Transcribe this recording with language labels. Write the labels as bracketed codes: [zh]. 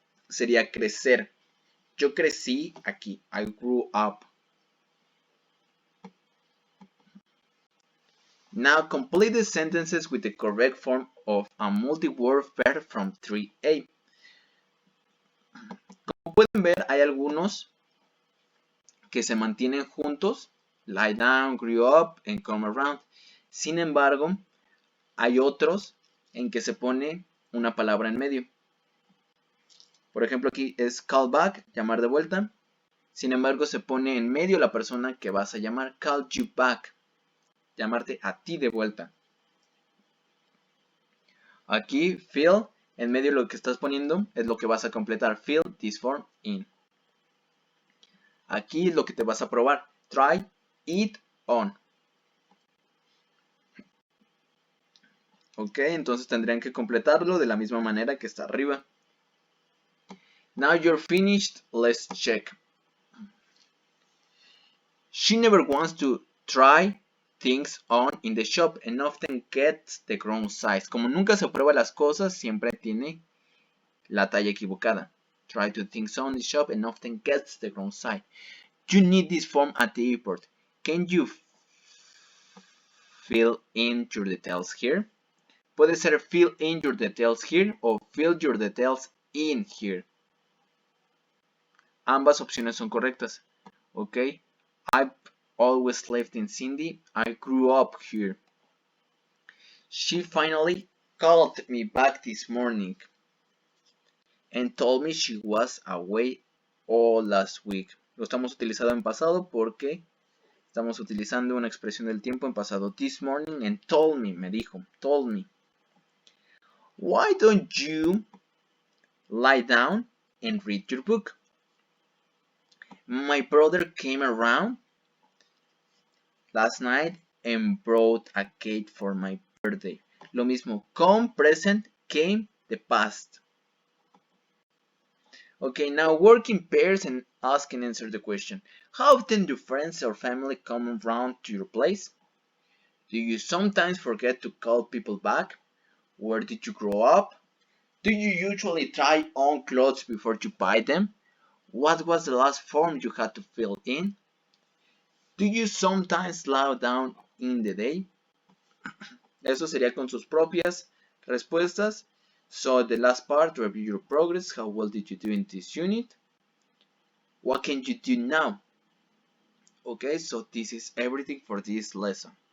[es] Sería crecer. Yo crecí aquí. [en] I grew up. Now complete the sentences with the correct form of a multi-word verb from 3A. [es] Como pueden ver, hay algunos que se mantienen juntos. [en] Lie down, grew up, and come around. [es] Sin embargo, hay otros en que se pone una palabra en medio. Por ejemplo, aquí es [en] call back, [es] llamar de vuelta. Sin embargo, se pone en medio la persona que vas a llamar. [en] Call you back, [es] llamarte a ti de vuelta. Aquí, fill, en medio lo que estás poniendo es lo que vas a completar. [en] Fill this form in. [es] Aquí es lo que te vas a probar. [en] Try it on. [es] Ok, entonces tendrían que completarlo de la misma manera que está arriba. [en] Now you're finished, let's check. She never wants to try things on in the shop and often gets the wrong size. [es] Como nunca se prueba las cosas, siempre tiene la talla equivocada. [en] Try to things on the shop and often gets the wrong size. You need this form at the airport. Can you fill in your details here? [es] Puede ser [en] fill in your details here o fill your details in here. [es] Ambas opciones son correctas. [en] Ok. I've always lived in Cindy. I grew up here. She finally called me back this morning and told me she was away all last week. [es] Lo estamos utilizando en pasado porque estamos utilizando una expresión del tiempo en pasado. [en] This morning and told me, [es] me dijo, [en] told me. Why don't you lie down and read your book? My brother came around last night and brought a cake for my birthday. [es] Lo mismo, [en] come, present, came, the past. Okay, now work in pairs and ask and answer the question. How often do friends or family come around to your place? Do you sometimes forget to call people back? Where did you grow up? Do you usually try on clothes before you buy them? What was the last form you had to fill in? Do you sometimes slow down in the day? [es] Eso sería con sus propias respuestas. [en] So the last part, review your progress. How well did you do in this unit? What can you do now? Okay, so this is everything for this lesson.